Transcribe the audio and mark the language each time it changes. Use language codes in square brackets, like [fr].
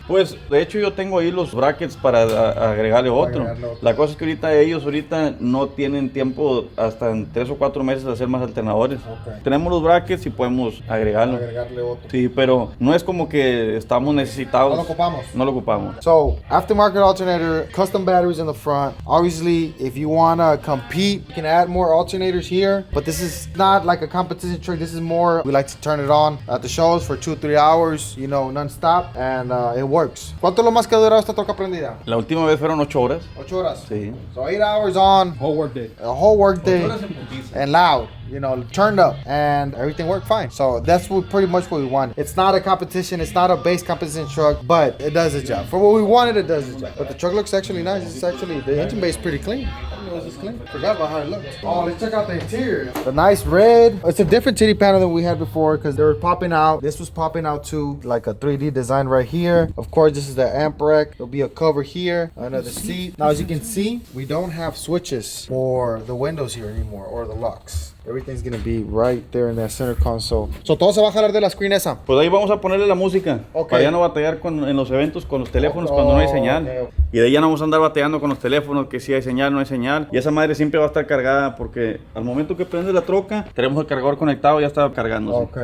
[es] Pues de hecho yo tengo ahí los brackets para agregarle otro. agregarle otro. La cosa es que ellos ahorita no tienen tiempo hasta en 3 o 4 meses de hacer más alternadores. Ok. Tenemos los brackets y podemos agregarlo. Agregarle otro. Sí, pero no es como que estamos necesitados. No lo ocupamos. No lo ocupamos. [en] So, aftermarket alternator, custom batteries in the front. Obviously, if you want to compete, you can add more alternators here. But this is not like a competition truck. This is more, we like to turn it on at the shows for 2-3 hours, you know, non-stop. And it works. [es] ¿Cuánto es lo más que ha durado esta troca prendida? La última vez fueron 8 horas. 8 horas. Sí. [en] So 8 hours on, Whole work day. a whole work day. And loud, you know, turned up, and everything worked fine. So that's pretty much what we want. It's not a competition, it's not a base competition truck, but it does the job. For what we wanted, it does the job. But the truck looks actually nice. It's actually, the engine bay is pretty clean. I didn't know it was clean. Forgot about how it looked. Oh, let's check out the interior. The nice red. It's a different titty panel than we had before because they were popping out. This was popping out too, like a 3D design right here. Of course, this is the amp rack. There'll be a cover here, another seat. Now, as you can see, we don't have switches for the windows here anymore or the locks. Everything's gonna be right there in that center console. So [es] todo se va a jalar de la screen esa. Pues ahí vamos a ponerle la música. Ok. Para ya no batallar en los eventos con los teléfonos cuando no hay señal. Ok. Y de ahí ya no vamos a andar bateando con los teléfonos, que si hay señal, no hay señal. Y esa madre siempre va a estar cargada porque al momento que prende la troca, tenemos el cargador conectado, ya está cargándose.